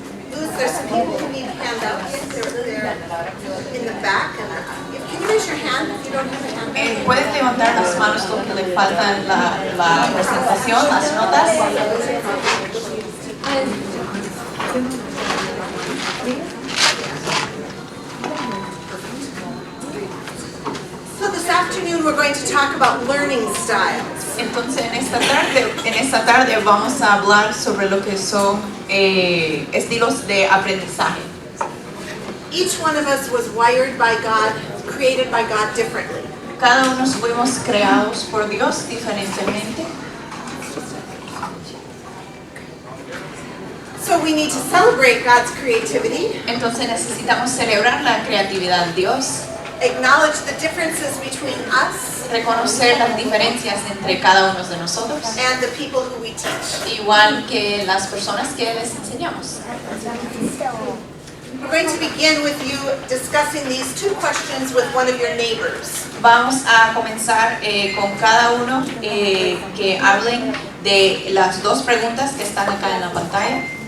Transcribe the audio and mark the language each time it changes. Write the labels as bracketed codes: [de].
[en] Luz, there's some people who need handouts. They're in the back. And can you raise your hand if you don't have a handout? [es] Puedes levantar las manos los que le faltan la presentación, las notas. [en] So this afternoon we're going to talk about learning styles. [es] Entonces en esta tarde vamos a hablar sobre lo que son estilos de aprendizaje. [en] Each one of us was wired by God, created by God differently. [es] Cada uno fuimos creados por Dios diferentemente. [en] So we need to celebrate God's creativity, [es] Entonces necesitamos celebrar la creatividad de Dios, [en] acknowledge the differences between us [es] reconocer las diferencias entre cada uno de nosotros, [en] and the people who we teach. [es] igual que las personas que les enseñamos. [en] We're going to begin with you discussing these two questions with one of your neighbors. [es] Vamos a comenzar con cada uno que hablen de las dos preguntas que están acá en la pantalla.